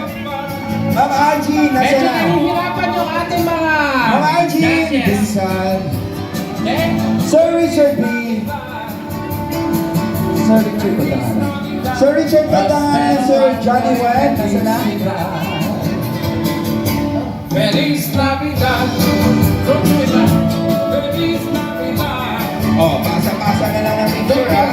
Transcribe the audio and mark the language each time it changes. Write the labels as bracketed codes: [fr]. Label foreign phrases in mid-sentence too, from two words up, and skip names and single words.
[tl] Ma'am Algene, Medyo nasaan na? nahihirapan yung ating mga Ma'am Algene. judges. Vincent. Okay? Sir Richard B. Sir Richard Batanganan. Sir Richard Batanganan, Sir Johnny Wen. Nasaan na? [es] Feliz Navidad. Feliz Navidad. [tl] Oh, pasa-pasa na lang ang picture, ha?